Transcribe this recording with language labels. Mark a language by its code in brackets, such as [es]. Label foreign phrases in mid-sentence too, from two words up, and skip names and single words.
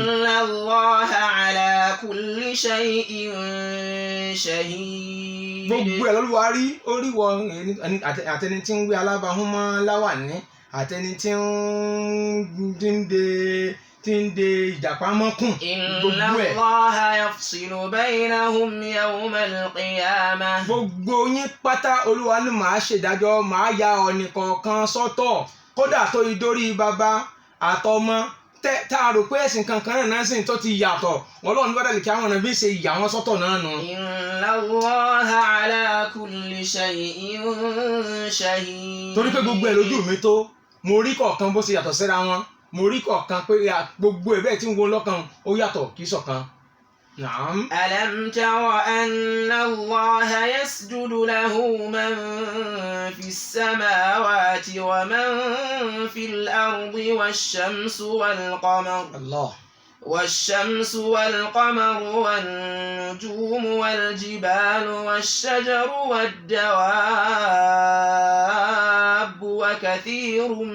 [ar] إن الله على كل شيء شهيد. [yo] gbogbo ẹ̀ lọ́lúwa rí ó rí wọ àtẹni tí ń gbé alábàáhùn mọ́ láwàní àtẹni tí ń de ìjàpá mọ́kùn gbogbo ẹ̀. [ar] إن الله يفصل بينهم يوم القيامة. [yo] gbogbo yín pátá olúwa ni màá ṣèdájọ́ màá ya ọ̀nì kọ̀ọ̀kan sọ́tọ̀ kódà tó idórí bàbá àtọmọ tá a rò pé ẹ̀sìn kankan náà sìn tó ti yàtọ̀ Ọlọ́run bá dàlí kí àwọn ọ̀nà bí ṣe yà wọ́n sọ́tọ̀ náà nù. [ar] إن الله على كل شيء شهيد. [yo] torí pé gbogbo ẹ̀ lójú mi tó mo rí kọ̀ọ̀kan bó ṣe yàtọ̀ síra wọn mo rí kọ̀ọ̀kan pé gbogbo ẹ̀ bẹ́ẹ̀ tí ń wo lọ́kàn ó yàtọ̀ kì í ṣọ̀kan. [ar] نعم. ألم تر أن الله يسجد له من في السماوات ومن في الأرض والشمس والقمر الله والشمس والقمر والنجوم والجبال والشجر والدواب وكثير